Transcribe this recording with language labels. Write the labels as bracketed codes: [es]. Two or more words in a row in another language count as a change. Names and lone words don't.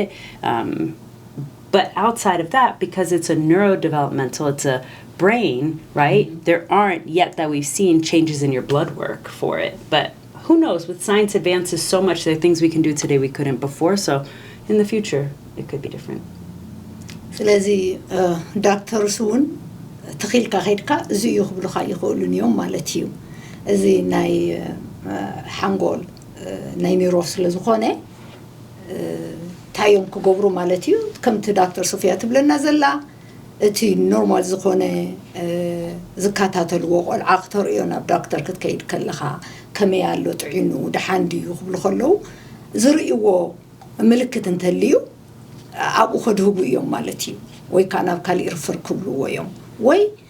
[en] But outside of that, because it's a neurodevelopmental, it's a brain, right? There aren't yet that we've seen changes in your blood work for it. But who knows? With science advances so much, there are things we can do today we couldn't before. So in the future, it could be different. [ti] ስለዚህ ዳክተርስ እውን ተኺልካ ኸይድካ እዚ እዩ ክብሉካ ይኽእሉን እዮም ማለት እዩ እዚ ናይ ሓንጎል ናይ ኒሮ ስለ ዝኾነ ታዮም ክገብሩ ማለት እዩ ከምቲ ዳክተር ሶፊያ ትብለና ዘላ እቲ ኖርማል ዝኾነ ዝከታተልዎ ቆልዓ ክተርእዮ ናብ ዳክተር ክትከይድ ከለኻ ከመይ ኣሎ ጥዒኑ ድሓን ድዩ ክብሉ ከለዉ ዝርእይዎ ምልክት እንተልዩ ኣብኡ ከድህቡ እዮም ማለት እዩ ወይ ከዓ ናብ ካሊእ ርፍር ክብልዎ እዮም ወይ